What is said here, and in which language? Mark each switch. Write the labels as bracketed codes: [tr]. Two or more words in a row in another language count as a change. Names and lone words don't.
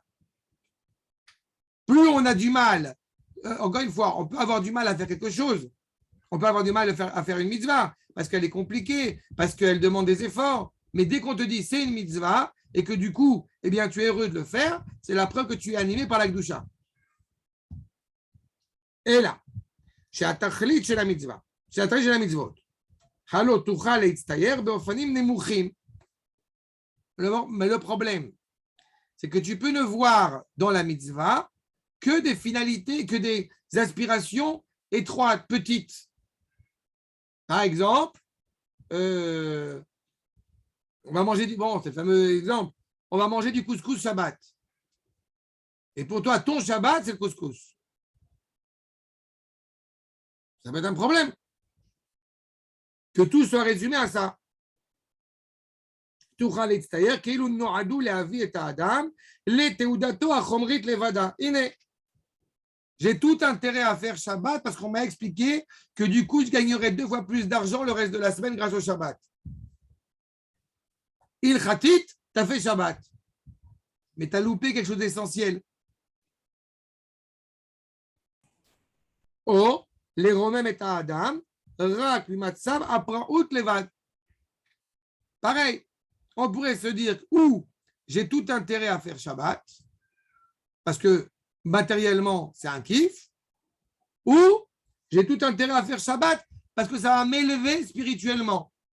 [fr] Plus on a du mal, encore une fois, on peut avoir du mal à faire quelque chose. On peut avoir du mal à faire une mitzvah parce qu'elle est compliquée, parce qu'elle demande des efforts. Mais dès qu'on te dit c'est une mitzvah et que du coup, eh bien, tu es heureux de le faire, c'est la preuve que tu es animé par la Kedusha. Et là, [he] שהתכלית של המצווה, שהתכלית של המצוות, הלא תוכל להצטייר באופנים נמוכים. [fr] Mais le problème, c'est que tu peux ne voir dans la mitzvah que des finalités, que des aspirations étroites, petites. Par exemple, on va manger du... Bon, c'est le fameux exemple. On va manger du couscous Shabbat. Et pour toi, ton Shabbat, c'est le couscous. Ça peut être un problème. Que tout soit résumé à ça. [he] תוכל להצטייר כאילו נועדו להביא את האדם לתעודתו החומרית לבדה. הנה, [fr] j'ai tout intérêt à faire Shabbat parce qu'on m'a expliqué que du coup, je gagnerais 2 fois plus d'argent le reste de la semaine grâce au Shabbat. Il khatit, tu as fait Shabbat. Mais tu as loupé quelque chose d'essentiel. [he] או לרומם את האדם רק ממצב הפראות לבד. [fr] Pareil. On pourrait se dire, ou j'ai tout intérêt à faire Shabbat, parce que matériellement, c'est un kiff, ou j'ai tout intérêt à faire Shabbat, parce que ça va m'élever spirituellement.